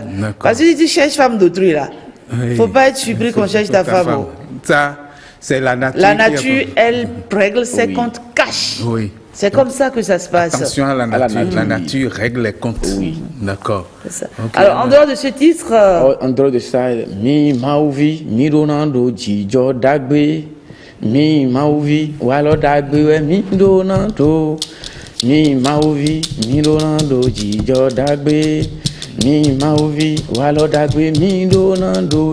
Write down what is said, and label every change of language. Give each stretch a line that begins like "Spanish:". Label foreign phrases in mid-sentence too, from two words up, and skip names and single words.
French: Parce que si tu cherches femme d'autrui là, il ne faut pas être surpris qu'on cherche ta femme. Ça, c'est la nature. La nature, elle règle ses comptes cash. Oui. C'est comme ça que ça se passe. Attention à la nature. La nature règle les comptes. Oui. D'accord. Okay. Alors, en dehors de ce titre... En dehors de ça,
Fon: mi mauvi, mi donando, jijo dagbe. Mi mauvi, walo dagbe, mi donando. Mi mauvi, mi donando, jijo dagbe. Mi mauvi, walo dagbe, mi donando.